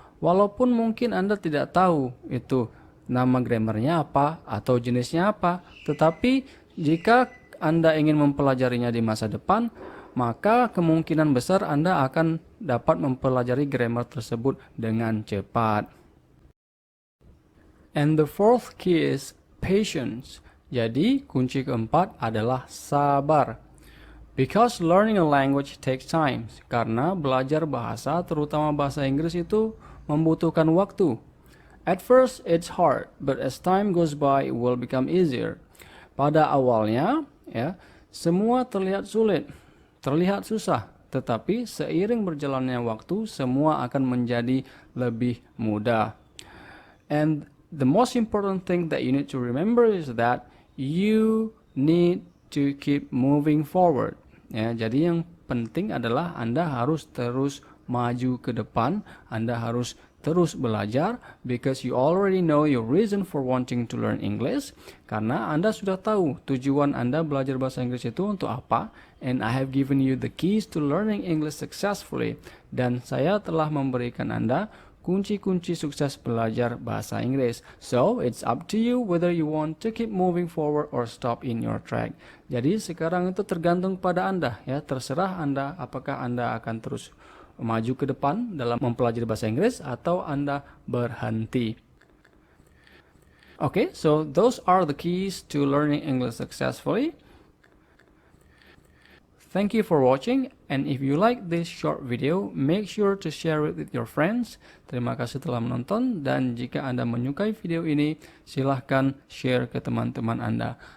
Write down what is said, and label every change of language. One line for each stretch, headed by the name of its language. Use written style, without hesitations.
Indonesian: Walaupun mungkin Anda tidak tahu itu nama grammarnya apa atau jenisnya apa, tetapi jika Anda ingin mempelajarinya di masa depan, maka kemungkinan besar Anda akan dapat mempelajari grammar tersebut dengan cepat.
English: And the fourth key is patience.
Indonesian: Jadi, kunci keempat adalah sabar.
English: Because learning a language takes time.
Indonesian: Karena belajar bahasa, terutama bahasa Inggris itu membutuhkan waktu.
English: At first, it's hard, but as time goes by, it will become easier.
Indonesian: Pada awalnya, ya, semua terlihat sulit. Terlihat susah, tetapi seiring berjalannya waktu, semua akan menjadi lebih mudah.
English: And the most important thing that you need to remember is that you need to keep moving forward.
Indonesian: Ya, jadi yang penting adalah Anda harus terus maju ke depan, Anda harus terus belajar
English: because you already know your reason for wanting to learn English,
Indonesian: karena Anda sudah tahu tujuan Anda belajar bahasa Inggris itu untuk apa,
English: and I have given you the keys to learning English successfully,
Indonesian: dan saya telah memberikan Anda kunci-kunci sukses belajar bahasa Inggris.
English: So, it's up to you whether you want to keep moving forward or stop in your track.
Indonesian: Jadi sekarang itu tergantung pada Anda, ya, terserah Anda apakah Anda akan terus maju ke depan dalam mempelajari bahasa Inggris atau Anda berhenti.
English: Okay, so those are the keys to learning English successfully. Thank you for watching And if you like this short video, make sure to share it with your friends.
Indonesian: Terima kasih telah menonton, dan jika Anda menyukai video ini, silahkan share ke teman-teman Anda.